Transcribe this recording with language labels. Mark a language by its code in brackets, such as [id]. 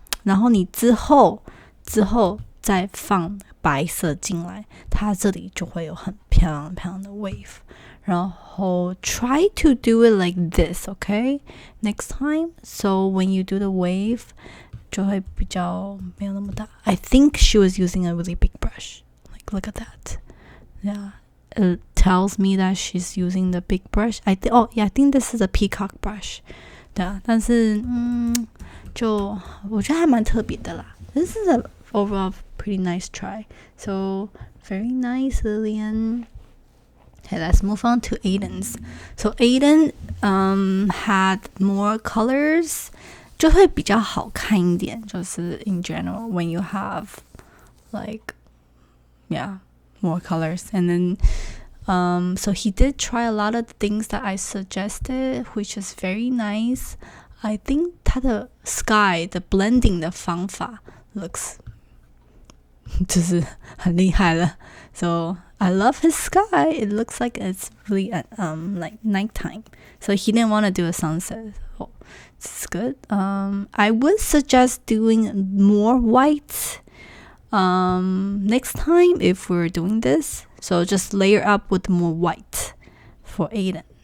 [zh] 然后你之后再放白色进来，它这里就会有很漂亮的 wave。 [en] 然后 try to do it like this, okay? Next time. So when you do the wave, [zh] 就会比较没有那么大。 [en] I think she was using a really big brush. Like, look at that. Yeah. It tells me that she's using the big brush. I think this is a peacock brush. [zh] 对啊，但是就我觉得还蛮特别的啦。 [en] This is a overall pretty nice try. So very nice, Lillian. Okay, let's move on to Aidan's. So Aidan had more colors. [zh] 就会比较好看一点，就是 [en] in general when you have like more colors. And then so he did try a lot of things that I suggested, which is very nice. I think [zh] 他的 sky 的 blending 的方法 [en] looks [zh] 就是很厉害了。 [en] So I love his sky. It looks like it's really like nighttime. So he didn't want to do a sunset. Oh, this is good. I would suggest doing more white next time if we're doing this. So just layer up with more white for Aidan.